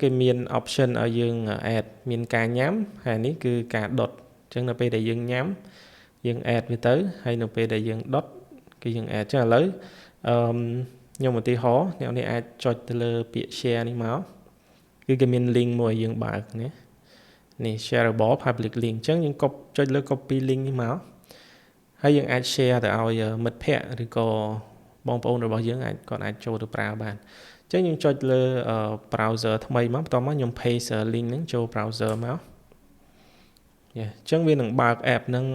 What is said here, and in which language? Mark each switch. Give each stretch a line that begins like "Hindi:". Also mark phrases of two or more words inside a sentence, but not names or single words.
Khmer: គេមាន option ឲ្យយើង add មានការញ៉ាំហើយនេះគឺការដុតអញ្ចឹងនៅពេលដែលយើងញ៉ាំយើង add វាទៅហើយនៅពេលដែល យើងដុតគឺយើង add អញ្ចឹងឥឡូវខ្ញុំឧទាហរណ៍អ្នកនេះអាចចុចទៅលើពាក្យ share នេះមកគឺគេមាន link មួយឲ្យយើងបើកនេះ
English: shareable public link
Khmer: អញ្ចឹងយើងចុចលើ
English: copy link
Khmer: នេះមកហើយយើងអាច share ទៅឲ្យមិត្តភ័ក្តិឬក៏បងប្អូនរបស់យើងគាត់អាចចូលទៅប្រើបានអញ្ចឹងយើងចុចលើ browser ថ្មីមកបន្ទាប់មកខ្ញុំ
English: paste link
Khmer: ហ្នឹងចូល browser មកអញ្ចឹងវានឹងបើក app ហ្នឹង